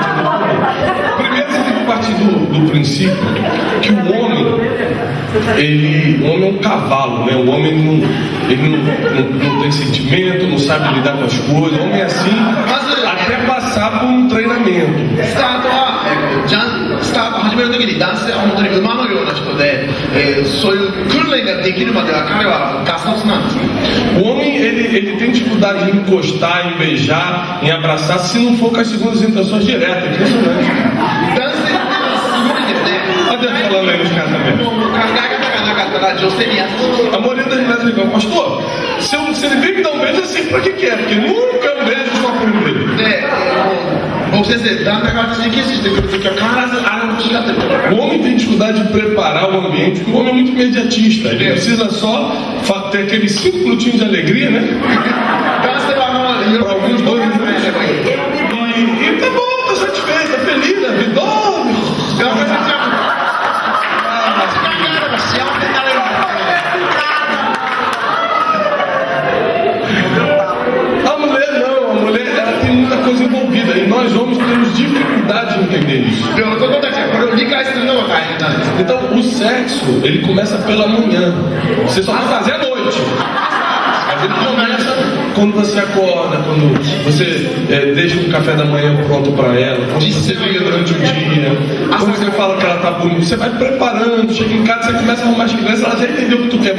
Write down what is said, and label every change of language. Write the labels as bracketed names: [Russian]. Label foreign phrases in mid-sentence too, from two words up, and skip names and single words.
[Portuguese] Primeiro você tem que partir do princípio que o homem é um cavalo, né? O homem não tem sentimento, não sabe lidar com as coisas. O homem é assim até passar por um treinamento. [Japanese] スタート始めるときに男性は本当に馬のような人で、そういう訓練ができるまでは彼はガサツなんですね。 [Portuguese] O homem ele tem dificuldade em encostar, em beijar, em abraçar, se não for com as segundas intenções diretas. É impressionante. [Japanese] 男性っていうのはすごいですね。 [Portuguese] Olha Deus falando aí nos casamentos. [Japanese] 考え方がなかったら女性にやって [Portuguese] A maioria das mulheres ligam, pastor, se ele vem me dar um beijo assim, pra que é? Porque nunca é um beijo só pro dele. [Japanese] で、僕先生、旦那が私にキスしてくるときは必ずあれ欲しがってる。 [Portuguese] O homem tem dificuldade de preparar o ambiente, porque o homem é muito imediatista. Ele precisa só ter aqueles 5 minutinhos de alegria, né? [Japanese] 男性は [Portuguese] Para alguns dois minutos. [Japanese] ればいい。 [Portuguese] E tá bom, tá satisfeito, tá feliz, né? Dorme. [Japanese] 男性たちは時間があれば幸せになれるんですよ。 [Portuguese] A mulher não, a mulher ela tem muita coisa envolvida e nós homens temos dificuldade de entender isso. [Japanese] で、男たちはこれを理解するのが大変なんです。 [Portuguese] Então o sexo ele começa pela manhã, você só vai fazer à noite. Mas ele começa quando você acorda, quando você deixa o café da manhã pronto para ela, quando você liga durante o dia, quando você fala que ela tá bonita, você vai preparando, chega em casa, você começa a arrumar as crianças, ela já entendeu o que tu quer.